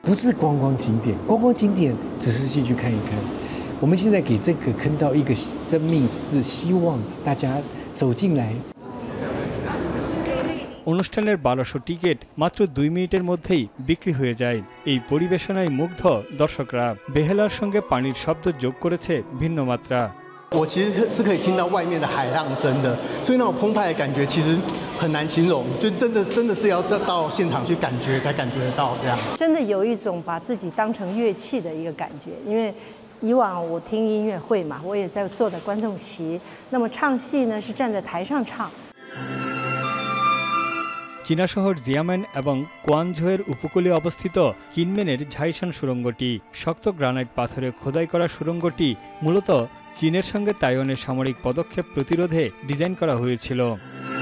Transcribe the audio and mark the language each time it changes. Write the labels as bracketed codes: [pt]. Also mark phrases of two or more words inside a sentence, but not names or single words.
[bn] অনুষ্ঠানের 1200 টিকিট মাত্র 2 মিনিটের মধ্যেই বিক্রি হয়ে যায়। এই পরিবেশনায় মুগ্ধ দর্শকরা। বেহেলার সঙ্গে পানির শব্দ যোগ করেছে ভিন্ন মাত্রা। [zh] 我其实是可以听到外面的海浪声的，所以那种澎湃的感觉其实很难形容，就真的是要到现场去感觉才感觉得到这样。真的有一种把自己当成乐器的一个感觉，因为以往我听音乐会嘛，我也在坐在观众席，那么唱戏呢是站在台上唱。 [bn] চীনা শহর জিয়ামেন এবং কোয়ানঝোয়ের উপকূলে অবস্থিত কিনমেনের ঝাইশান সুড়ঙ্গটি শক্ত গ্রানাইট পাথরে খোদাই করা। সুড়ঙ্গটি মূলত চীনের সঙ্গে তাইওয়ানের সামরিক পদক্ষেপ প্রতিরোধে ডিজাইন করা হয়েছিল।